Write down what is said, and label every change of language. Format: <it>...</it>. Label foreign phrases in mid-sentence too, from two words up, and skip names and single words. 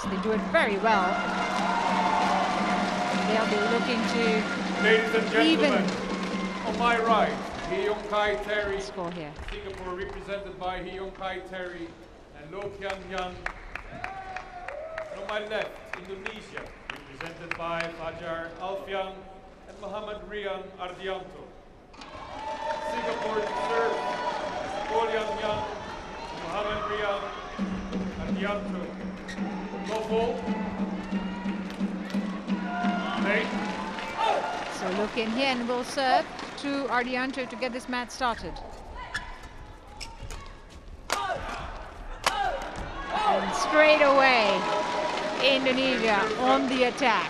<en>They do it very well. They'll be looking to, ladies and gentlemen, on my right, Hee Yong Kai Terry, score here. Singapore represented by Hee Yong Kai Terry and Loh Kian Hian. And on my left, Indonesia, represented by Fajar Alfian and Mohammad Rian Ardianto. Singapore reserve, Loh Kian Hian, Mohammad Rian Ardianto. No ball. Late. So Loh Kian Hian will serve to Ardianto to get this match started. And straight away, Indonesia on the attack.</en>